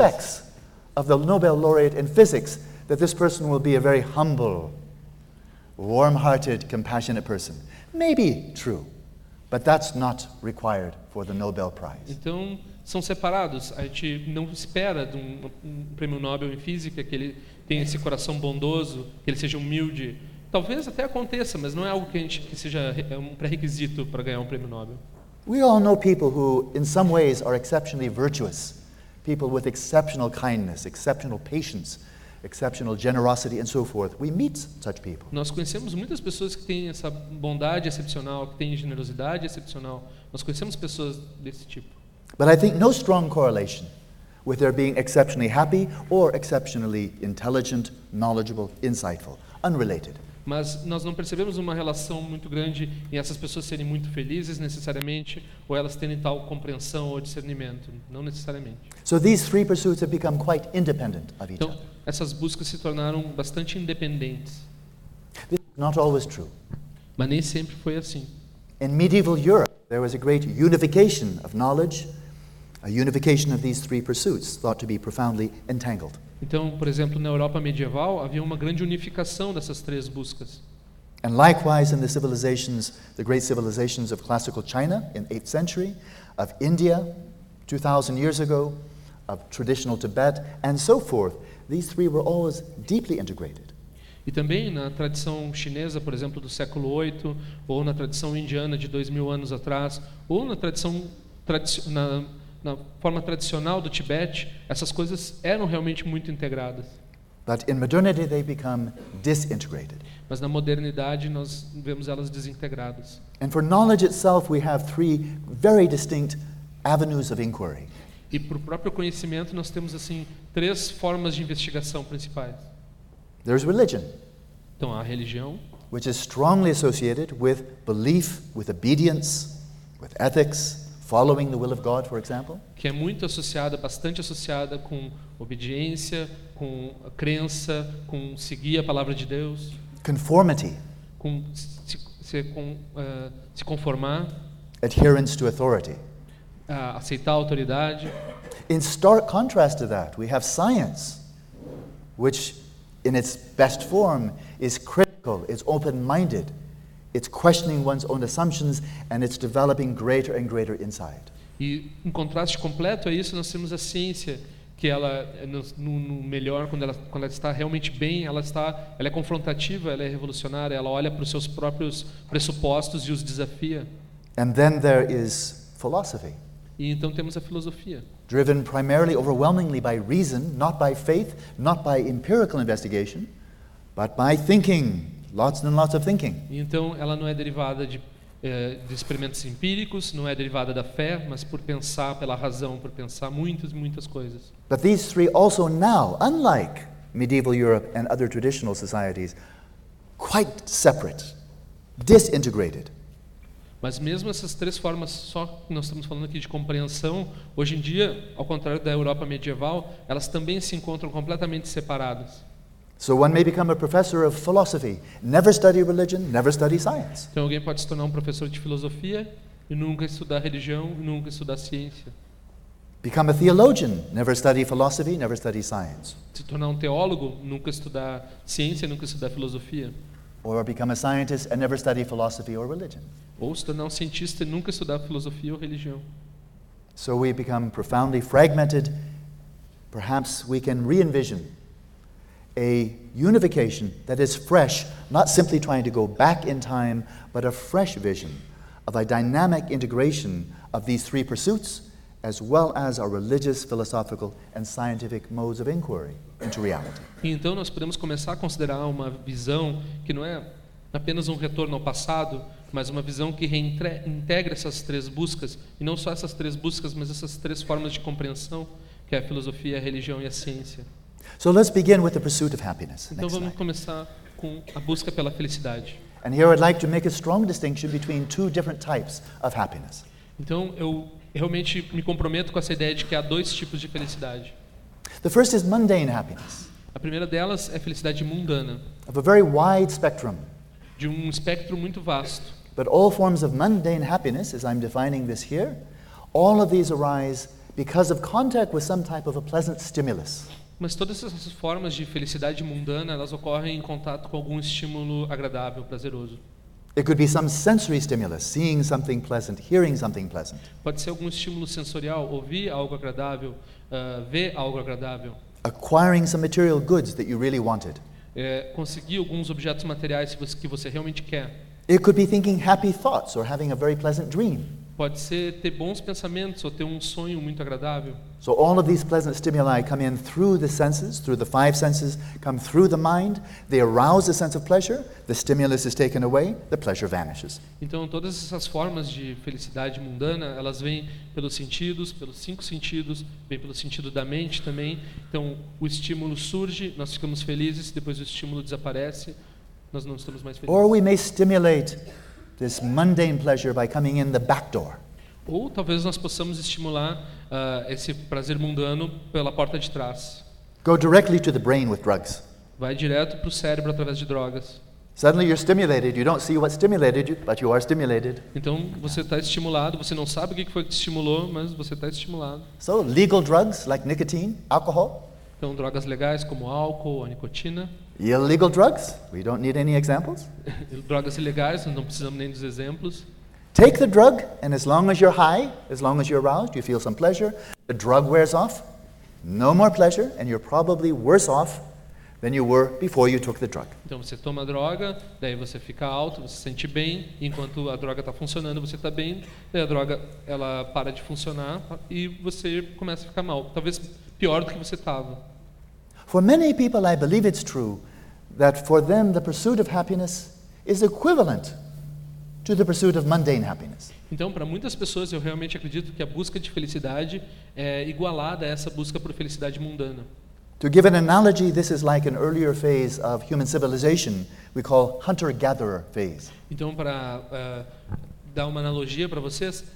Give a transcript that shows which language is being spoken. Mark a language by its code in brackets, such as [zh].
[en] Expects of the Nobel laureate in physics that this person will be a very humble, warm-hearted, compassionate person. Maybe true, but that's not required for the Nobel Prize. [pt] Então, são separados. A gente não espera de um prêmio Nobel em física que ele tenha esse coração bondoso, que ele seja humilde. Talvez até aconteça, mas não é algo que seja um pré-requisito para ganhar um prêmio Nobel. [en] We all know people who, in some ways, are exceptionally virtuous. People with exceptional kindness, exceptional patience, exceptional generosity, and so forth. We meet such people. [pt] Nós conhecemos muitas pessoas que têm essa bondade excepcional, que têm generosidade excepcional. Nós conhecemos pessoas desse tipo. [en] But I think no strong correlation with their being exceptionally happy or exceptionally intelligent, knowledgeable, insightful. Unrelated. [pt] Mas nós não percebemos uma relação muito grande em essas pessoas serem muito felizes necessariamente ou elas terem tal compreensão ou discernimento, não necessariamente. [en] So these three pursuits have become quite independent of each other. [pt] Então, essas buscas se tornaram bastante independentes. [en] This is not always true. [pt] Mas nem sempre foi assim. [en] In medieval Europe, there was a great unification of knowledge, a unification of these three pursuits thought to be profoundly entangled. [pt] Então, por exemplo, na Europa medieval, havia uma grande unificação dessas três buscas. [en] And likewise in the civilizations, the great civilizations of classical China in 8th century, of India 2000 years ago, of traditional Tibet and so forth, these three were always deeply integrated. [pt] E também na tradição chinesa, por exemplo, do século 8, ou na tradição indiana de 2000 anos atrás, ou na tradição na forma tradicional do Tibete, essas coisas eram realmente muito integradas. [en] But in modernity they become disintegrated. [pt] Mas na modernidade nós vemos elas desintegradas. [en] And for knowledge itself we have three very distinct avenues of inquiry. [pt] E para o próprio conhecimento nós temos assim três formas de investigação principais. [en] There's religion. [pt] Então há a religião, [en] which is strongly associated with belief, with obedience, with ethics, following the will of God, for example. [pt] Que é muito associada, bastante associada com obediência, com a crença, com seguir a palavra de Deus. [en] Conformity. [pt] Com se conformar. [en] Adherence to authority. [pt] Aceitar a autoridade. [en] In stark contrast to that, we have science, which in its best form is critical, it's open-minded, it's questioning one's own assumptions, and it's developing greater and greater insight. [pt] E um contraste completo a isso, nós temos a ciência, que ela no melhor, quando ela está realmente bem, ela é confrontativa, ela é revolucionária, ela olha para os seus próprios pressupostos e os desafia. [en] And then there is philosophy. [pt] E então temos a filosofia. [en] Driven primarily, overwhelmingly by reason, not by faith, not by empirical investigation, but by thinking, lots and lots of thinking. [pt] E então ela não é derivada de experimentos empíricos, não é derivada da fé, mas por pensar pela razão, por pensar muitas e muitas coisas. [en] But these three also now, unlike medieval Europe and other traditional societies, quite separate, disintegrated. [pt] Mas mesmo essas três formas, só que nós estamos falando aqui de compreensão, hoje em dia, ao contrário da Europa medieval, elas também se encontram completamente separadas. [en] So one may become a professor of philosophy, never study religion, never study science. [pt] Então alguém pode se tornar um professor de filosofia e nunca estudar religião, nunca estudar ciência. [en] Become a theologian, never study philosophy, never study science. [pt] Se tornar um teólogo, nunca estudar ciência, nunca estudar filosofia. [en] Or become a scientist and never study philosophy or religion. [pt] Ou se tornar um cientista e nunca estudar filosofia ou religião. [en] So we become profoundly fragmented. Perhaps we can re-envision a unification that is fresh, not simply trying to go back in time, but a fresh vision of a dynamic integration of these three pursuits, as well as our religious, philosophical, and scientific modes of inquiry into reality. [pt] Então nós podemos começar a considerar uma visão que não é apenas um retorno ao passado, mas uma visão que reintegra essas três buscas, e não só essas três buscas, mas essas três formas de compreensão, que é a filosofia, a religião e a ciência. [en] So let's begin with the pursuit of happiness. [pt] Então vamos começar com a busca pela felicidade. [en] And here I'd like to make a strong distinction between two different types of happiness. [pt] Então eu realmente me comprometo com essa ideia de que há dois tipos de felicidade. [en] The first is mundane happiness. [pt] A primeira delas é a felicidade mundana. [en] Of a very wide spectrum. [pt] De um espectro muito vasto. [en] But all forms of mundane happiness, as I'm defining this here, all of these arise because of contact with some type of a pleasant stimulus. [pt] Mas todas essas formas de felicidade mundana, elas ocorrem em contato com algum estímulo agradável, prazeroso. [en] It could be some sensory stimulus, seeing something pleasant, hearing something pleasant. [pt] Pode ser algum estímulo sensorial, ouvir algo agradável, ver algo agradável. [en] Acquiring some material goods that you really wanted. [pt] Conseguir alguns objetos materiais que você realmente quer. [en] It could be thinking happy thoughts or having a very pleasant dream. [pt] Pode ser ter bons pensamentos ou ter um sonho muito agradável. [en] So all of these pleasant stimuli come in through the senses, through the five senses, come through the mind, they arouse a sense of pleasure, the stimulus is taken away, the pleasure vanishes. [pt] Então todas essas formas de felicidade mundana, elas vêm pelos sentidos, pelos cinco sentidos, vêm pelo sentido da mente também. Então o estímulo surge, nós ficamos felizes, depois o estímulo desaparece, nós não estamos mais felizes. [en] Or we may stimulate this mundane pleasure by coming in the back door. [pt] Ou talvez nós possamos estimular esse prazer mundano pela porta de trás. [en] Go directly to the brain with drugs. [pt] Vai direto pro cérebro através de drogas. [en] Suddenly you're stimulated, you don't see what stimulated you, but you are stimulated. [pt] Então você está estimulado, você não sabe o que foi que te estimulou, mas você está estimulado. [en] So legal drugs like nicotine, alcohol. [pt] Então drogas legais como álcool, a nicotina. [en] Illegal drugs? We don't need any examples. [pt] Drogas ilegais, nós não precisamos nem dos exemplos. [en] Take the drug, and as long as you're high, as long as you're aroused, you feel some pleasure, the drug wears off, no more pleasure, and you're probably worse off than you were before you took the drug. [pt] Então você toma a droga, daí você fica alto, você se sente bem, enquanto a droga está funcionando, você está bem, daí a droga ela para de funcionar e você começa a ficar mal, talvez pior do que você estava. [en] For many people, I believe it's true that for them, the pursuit of happiness is equivalent to the pursuit of mundane happiness. [pt] Então, para muitas pessoas, eu realmente acredito que a busca de felicidade é igualada a essa busca por felicidade mundana. [en] To give an analogy, this is like an earlier phase of human civilization we call hunter-gatherer phase. [pt] Então, para dar uma analogia para vocês,